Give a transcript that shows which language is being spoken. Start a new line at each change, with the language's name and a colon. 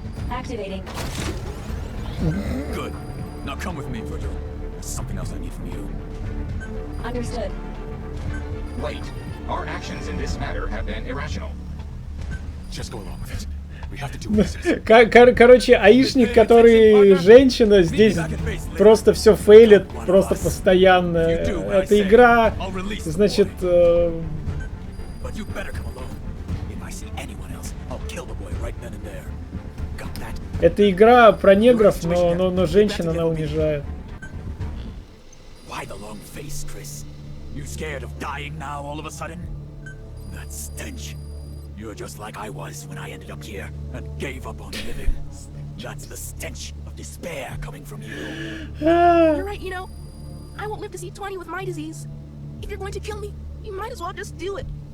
English: Activating. Good. Now come with me, Virgil. There's something else I need from you. Understood. Wait. Our actions in this matter have been irrational. Just go along with it. We have to do what this is.
Russian: Короче, аишник, который женщина, здесь просто все фейлит, просто постоянно. Эта игра, значит...
English: But you better come alone. If I see anyone else, I'll kill the boy right then and there. Got that?
Russian: Это игра про негров, но женщин она унижает.
English: Why the long face, Chris? You scared of dying now all of a sudden? That stench. You're just like I was when I ended up here and gave up on living. That's the stench of despair coming from you. You're right, you know. I won't live to see 20 with my disease. If you're going to kill me, you might as well just do it.